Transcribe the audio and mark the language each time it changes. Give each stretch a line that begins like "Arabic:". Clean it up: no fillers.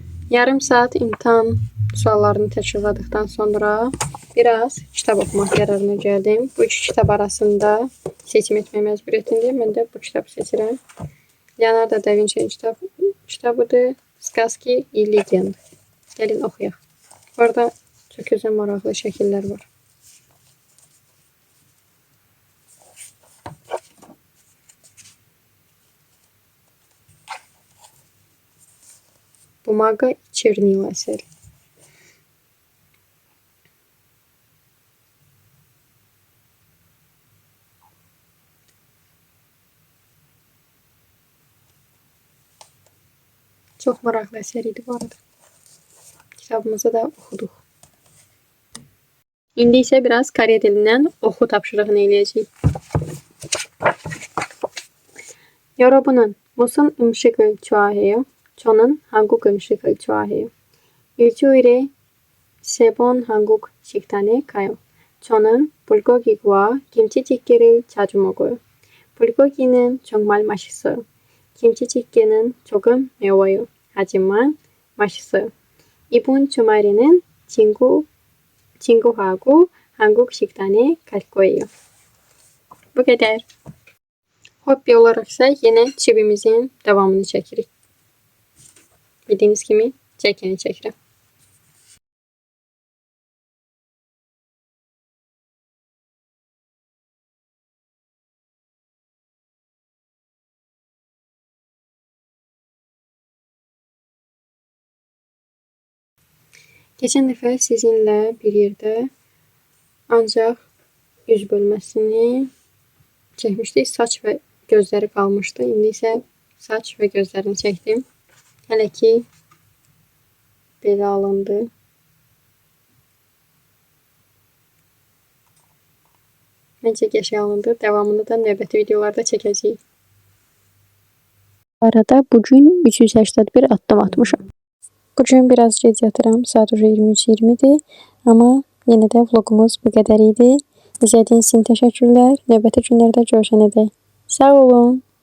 Azerbaijani: Yarım saat imtahan suallarını təkrarladıqdan sonra biraz kitab oxumaq qərarına gəldim. Bu iki kitab arasında seçim etmək məcburiyyətindəyim. Mən də bu kitabı seçirəm. Leonardo da Vinci'nin kitabıdır. Сказки и легенды. Gəlin oxuyaq. Orada çox gözəl maraqlı şəkillər var. Bumaga Çernila əsəri. Çox maraqlı əsər idi bu arada. Kitabımızı da oxuduq. İndi isə biraz Koreya dilindən oxu tapşırığını eləyəcəyik.
Korean: 여러분은 무슨 음식을 좋아해요? 저는 한국 음식을 좋아해요. 일주일에 3번 한국 식당에 가요. 저는 불고기와 김치찌개를 자주 먹어요. 불고기는 정말 맛있어요. 김치찌개는 조금 매워요. 하지만 맛있어요. 이번 주말에는 친구하고 한국 식당에 갈 거예요.
Azerbaijani: Bu qədər. Hobbi olaraq isə yenə çivimizin davamını çəkirik. Bildiğiniz kimi çəkəni çəkirəm. Geçen dəfə sizinlə bir yerdə ancaq yüz bölməsini çəkmişdik. Saç və gözləri qalmışdı. İndi isə saç və gözlərini çəkdim. Hələ ki belə alındı. Məncə qəşəng alındı. Devamını da növbəti videolarda çəkəcəyik. Bu arada bugün 381 addım atmışam. Bugün biraz gec yatıram. Saat 23:20'dir. Amma yenə də vlogumuz bu qədər idi. İzlədiyiniz üçün təşəkkürlər. Növbəti günlərdə görüşənədək. Sağ olun.